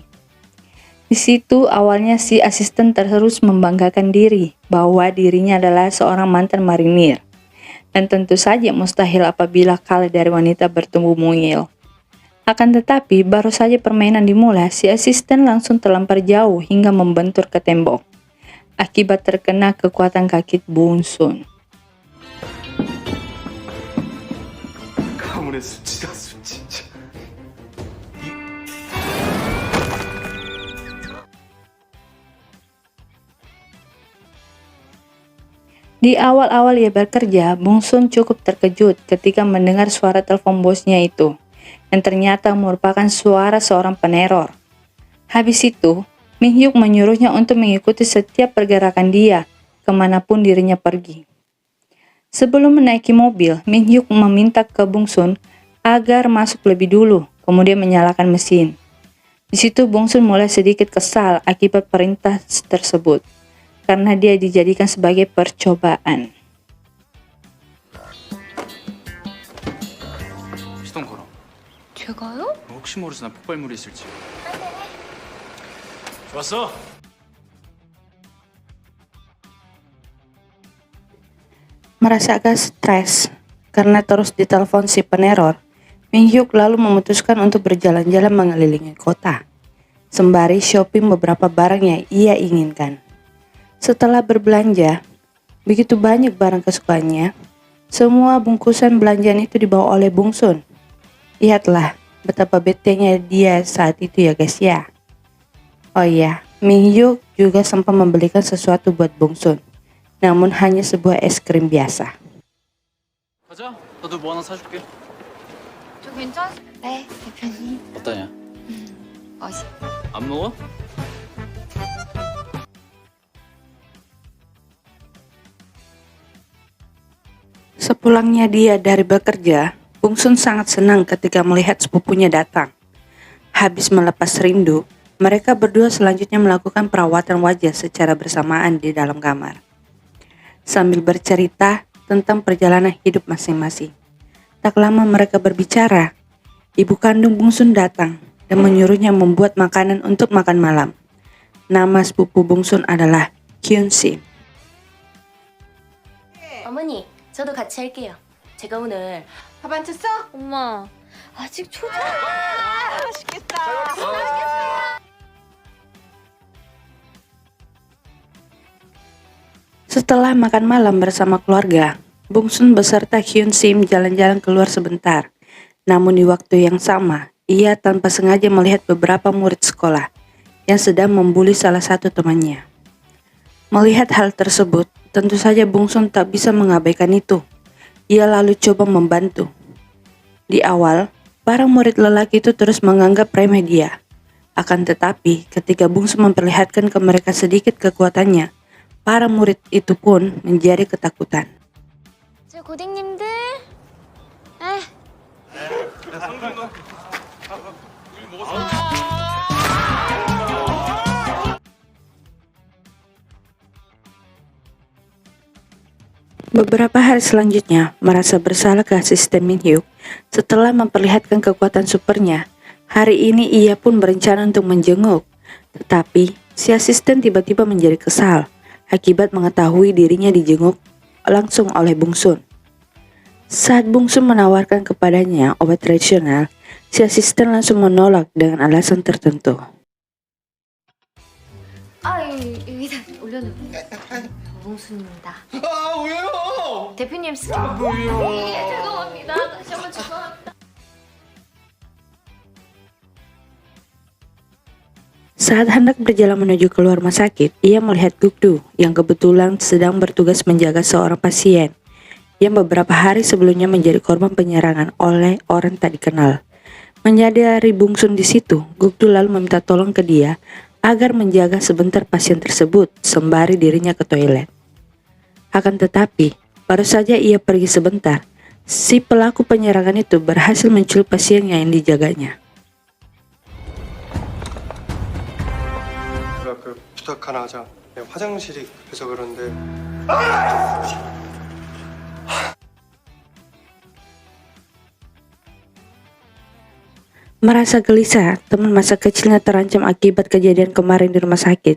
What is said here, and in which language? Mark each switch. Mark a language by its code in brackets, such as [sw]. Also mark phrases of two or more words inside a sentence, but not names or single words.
[id] Di situ awalnya si asisten terus membanggakan diri bahwa dirinya adalah seorang mantan marinir. Dan tentu saja mustahil apabila kalah dari wanita bertubuh mungil. Akan tetapi, baru saja permainan dimulai, si asisten langsung terlempar jauh hingga membentur ke tembok. Akibat terkena kekuatan kaki Bung Sun. [ko] 가문의 수치다 수치. [id] Di awal-awal ia bekerja, Bung Sun cukup terkejut ketika mendengar suara telepon bosnya itu, yang ternyata merupakan suara seorang peneror. Habis itu, Mi-hyuk menyuruhnya untuk mengikuti setiap pergerakan dia, kemanapun dirinya pergi. Sebelum menaiki mobil, Mi-hyuk meminta ke Bung Sun agar masuk lebih dulu, kemudian menyalakan mesin. Di situ Bung Sun mulai sedikit kesal akibat perintah tersebut, karena dia dijadikan sebagai percobaan. [ko] 시동 걸어. 제가요? 혹시 모르잖아 폭발물이 있을지. 좋았어. [id] Merasa agak stres karena terus ditelepon si peneror, Mi-hyuk lalu memutuskan untuk berjalan-jalan mengelilingi kota, sembari shopping beberapa barang yang ia inginkan. Setelah berbelanja, begitu banyak barang kesukaannya, semua bungkusan belanjaan itu dibawa oleh Bung Sun. Lihatlah betapa betenya dia saat itu ya guys ya. Oh iya, Mi-hyuk juga sempat membelikan sesuatu buat Bung Sun, namun hanya sebuah es krim biasa. [ko] 가자. 너도 뭐 하나 사줄게. 저 괜찮? 네, 대표님. 어떠냐? 맛있. 안 먹어? [id] Sepulangnya dia dari bekerja, Bung Sun sangat senang ketika melihat sepupunya datang. Habis melepas rindu, mereka berdua selanjutnya melakukan perawatan wajah secara bersamaan di dalam kamar, sambil bercerita tentang perjalanan hidup masing-masing. Tak lama mereka berbicara, ibu kandung Bung Sun datang dan menyuruhnya membuat makanan untuk makan malam. Nama sepupu Bung Sun adalah Hyun-sim. [ko] 어머니, 저도 같이 할게요. 제가 오늘 밥 안 쳤어? 엄마, 아직 초조. 맛있겠다. [id] Setelah makan malam bersama keluarga, Bung Sun beserta Hyun-sim jalan-jalan keluar sebentar. Namun di waktu yang sama, ia tanpa sengaja melihat beberapa murid sekolah yang sedang membuli salah satu temannya. Melihat hal tersebut, tentu saja Bung Sun tak bisa mengabaikan itu. Ia lalu coba membantu. Di awal, para murid lelaki itu terus menganggap remeh dia. Akan tetapi, ketika Bung Sun memperlihatkan ke mereka sedikit kekuatannya, para murid itu pun menjadi ketakutan. [ko] 제 고딩님들. [id] Beberapa hari selanjutnya, merasa bersalah ke asisten Mi-hyuk setelah memperlihatkan kekuatan supernya. Hari ini ia pun berencana untuk menjenguk, tetapi si asisten tiba-tiba menjadi kesal akibat mengetahui dirinya dijenguk langsung oleh Bung Sun. Saat Bungsu menawarkan kepadanya obat tradisional, si asisten langsung menolak dengan alasan tertentu. [ko] 여기다 올려놓을게요. 봉순입니다. 아 왜요? 대표님 스킨. 죄송합니다. 다시 한번 죄송합니다. [id] Saat hendak berjalan menuju keluar rumah sakit, ia melihat Gukdu yang kebetulan sedang bertugas menjaga seorang pasien yang beberapa hari sebelumnya menjadi korban penyerangan oleh orang tak dikenal. Menyadari Bungsun di situ, Gukdu lalu meminta tolong ke dia agar menjaga sebentar pasien tersebut sembari dirinya ke toilet. Akan tetapi, baru saja ia pergi sebentar, si pelaku penyerangan itu berhasil menculik pasien yang dijaganya. [ko] 부탁 하나 하자. 화장실이 급해서 그런데. [id] Merasa gelisah, teman masa kecilnya terancam akibat kejadian kemarin di rumah sakit.